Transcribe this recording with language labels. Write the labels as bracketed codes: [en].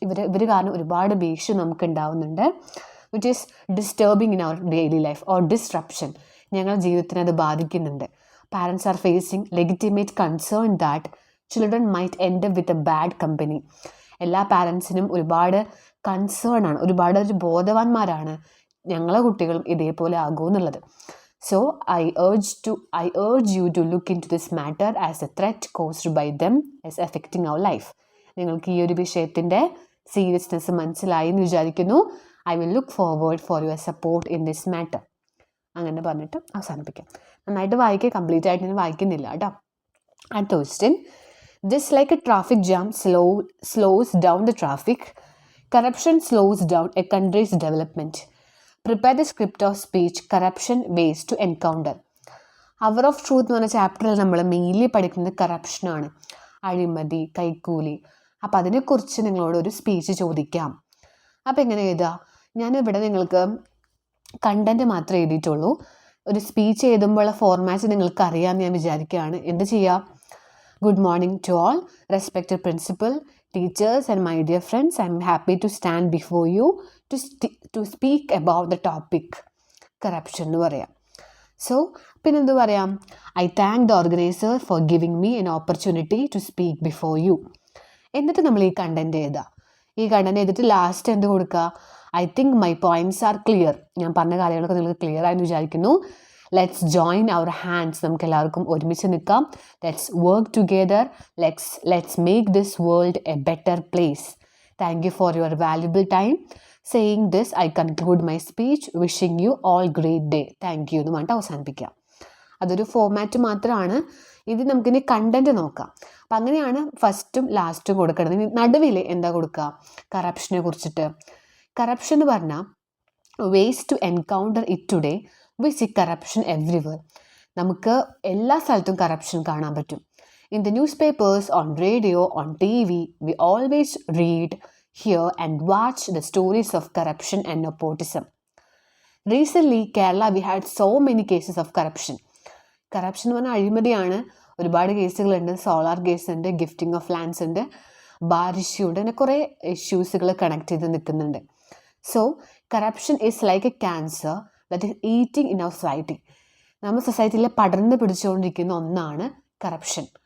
[ml] ഇവർ കാരണം ഒരുപാട് ഭീഷണി നമുക്ക് ഉണ്ടാവുന്നുണ്ട്. [en] Which is disturbing in our daily life or disruption. [ml] ഞങ്ങളുടെ ജീവിതത്തിനെ അത് ബാധിക്കുന്നുണ്ട്. [en] Parents are facing legitimate concern that children might end up with a bad company. [ml] എല്ലാ പാരൻസിനും ഒരുപാട് കൺസേൺ ആണ്, ഒരുപാട് ബോധവാന്മാരാണ് ഞങ്ങളെ കുട്ടികളും ഇതേപോലെ ആകുമെന്നുള്ളത്. [en] So I urge you to look into this matter as a threat caused by them as affecting our life. [ml] നിങ്ങൾക്ക് ഈ ഒരു വിഷയത്തിൻ്റെ സീരിയസ്നെസ് മനസ്സിലായി എന്ന് വിചാരിക്കുന്നു. [en] I will look forward for your support in this matter. [ml] അങ്ങനെ പറഞ്ഞിട്ട് അവസാനിപ്പിക്കാം. നന്നായിട്ട് വായിക്കുക, കംപ്ലീറ്റ് ആയിട്ട് ഞാൻ വായിക്കുന്നില്ല കേട്ടോ. അടുത്ത question. [en] Just like a traffic jam slows down the traffic, corruption slows down a country's development. Prepare the script of speech corruption ways to encounter. [ml] Hour of truth എന്ന് പറഞ്ഞ ചാപ്റ്ററിൽ നമ്മൾ മെയിൻലി പഠിക്കുന്നത് കറപ്ഷനാണ്, അഴിമതി, കൈക്കൂലി. അപ്പം അതിനെക്കുറിച്ച് നിങ്ങളോട് ഒരു സ്പീച്ച് ചോദിക്കാം. അപ്പം എങ്ങനെ എഴുതുക? ഞാനിവിടെ നിങ്ങൾക്ക് കണ്ടൻറ്റ് മാത്രമേ എഴുതിയിട്ടുള്ളൂ. ഒരു സ്പീച്ച് എഴുതുമ്പോഴുള്ള ഫോർമാറ്റ് നിങ്ങൾക്ക് അറിയാമെന്ന് ഞാൻ വിചാരിക്കുകയാണ്. എന്ത് ചെയ്യുക? [en] good morning to all respected principal, teachers and my dear friends, I am happy to stand before you to speak about the topic corruption [ml] എന്ന് പറയാം. സോ പിന്നെന്ത് പറയാം? [en] I thank the organiser for giving me an opportunity to speak before you. [ml] എന്നിട്ട് നമ്മൾ ഈ content എഴുതുക. ഈ content എഴുതിയിട്ട് ലാസ്റ്റ് എന്ത് കൊടുക്കുക? [en] I think my points are clear. [ml] ഞാൻ പറഞ്ഞ കാര്യങ്ങളൊക്കെ നിങ്ങൾക്ക് ക്ലിയർ ആയെന്ന് വിചാരിക്കുന്നു. [en] Let's join our hands. [ml] നമുക്ക് എല്ലാവർക്കും ഒരുമിച്ച് നിൽക്കാം. [en] Let's work together. Let's make this world a better place. Thank you for your valuable time. Saying this I conclude my speech. Wishing you all great day. [ml] Thank you എന്ന് പറഞ്ഞിട്ട് അവസാനിപ്പിക്കാം. അതൊരു format മാത്രമാണ്. ഇത് നമുക്കിനി കണ്ടൻറ്റ് നോക്കാം. അപ്പം അങ്ങനെയാണ് ഫസ്റ്റും ലാസ്റ്റും കൊടുക്കേണ്ടത്. നടുവിൽ എന്താ കൊടുക്കുക? കറപ്ഷനെ കുറിച്ചിട്ട്. കറപ്ഷൻ എന്ന് പറഞ്ഞാൽ [en] Ways to encounter it today. We see corruption everywhere. [ml] നമുക്ക് എല്ലാ സ്ഥലത്തും കറപ്ഷൻ കാണാൻ പറ്റും. [en] In the newspapers, on radio, on TV, we always read, hear and watch the stories of corruption and nepotism. Recently, Kerala, we had so many cases of corruption. [ml] Corruption എന്ന് പറഞ്ഞാൽ അഴിമതിയാണ്. ഒരുപാട് കേസുകളുണ്ട്. സോളാർ കേസ് ഉണ്ട്, gifting of lands ഉണ്ട്, bar issue ഉണ്ട്, അങ്ങനെ കുറേ ഇഷ്യൂസുകൾ കണക്ട് ചെയ്ത് നിൽക്കുന്നുണ്ട്. [en] So corruption is like a cancer that is eating in our society. [ml] നമ്മുടെ സൊസൈറ്റിയിൽ പടർന്ന് പിടിച്ചുകൊണ്ടിരിക്കുന്ന ഒന്നാണ് കറപ്ഷൻ.